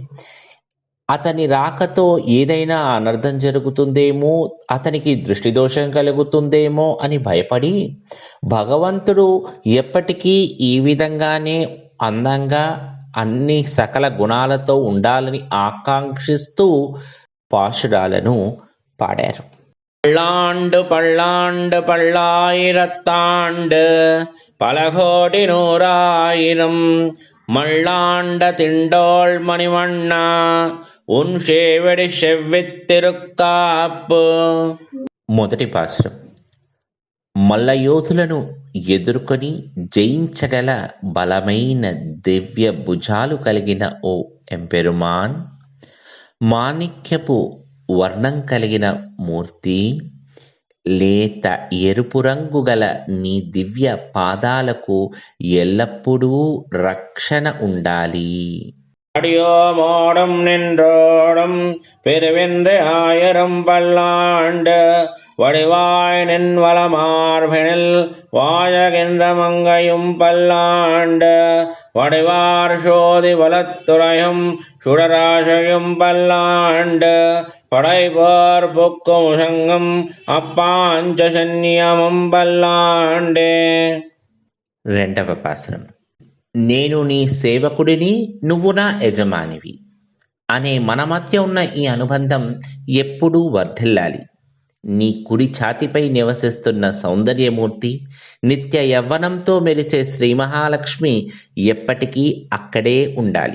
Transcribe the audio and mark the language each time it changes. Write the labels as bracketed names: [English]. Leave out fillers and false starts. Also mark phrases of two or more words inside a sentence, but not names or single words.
[Telugu] అతని రాకతో ఏదైనా అనర్థం జరుగుతుందేమో, అతనికి దృష్టిదోషం కలుగుతుందేమో అని భయపడి భగవంతుడు ఎప్పటికీ ఈ విధంగానే అందంగా అన్ని సకల గుణాలతో ఉండాలని ఆకాంక్షిస్తూ పాశురాలను పాడారు. [Tamil] பல்லாண்டு பல்லாண்டு பல்லாயிரத்தாண்டு பல கோடி நூறாயிரம் மல்லாண்ட திண்டோள் மணிவண்ணா உன் சேவடி செவ்வித்திருக்காப்பு. [Telugu] మొదటి పాసురం. మల్లయోధులను ఎదుర్కొని జయించగల బలమైన దివ్య భుజాలు కలిగిన ఓ ఎంపెరుమాన్, మాణిక్యపు వర్ణం కలిగిన మూర్తి, లేత ఎరుపు రంగు గల నీ దివ్య పాదాలకు ఎల్లప్పుడూ రక్షణ ఉండాలి. [Tamil] அடியோமோடும் நின்றோடும் பெருவென்று ஆயிரம் பல்லாண்டு வடிவாய் நின்வல மார்பினில் வாயகின்ற மங்கையும் பல்லாண்டு வடிவார் சோதி வலத்துறையும் சுடராசையும் பல்லாண்டு படைபோர் புக்கும் சங்கம் அப்பாஞ்ச சந்நியமும் பல்லாண்டே. [Telugu] రెండవ పాసురం. నేను నీ సేవకుడిని, నువ్వు నా యజమానివి అనే మన మధ్య ఉన్న ఈ అనుబంధం ఎప్పుడూ వర్ధిల్లాలి. నీ కుడి ఛాతిపై నివసిస్తున్న సౌందర్యమూర్తి, నిత్య యవ్వనంతో మెరిసే శ్రీ మహాలక్ష్మి ఎప్పటికీ అక్కడే ఉండాలి.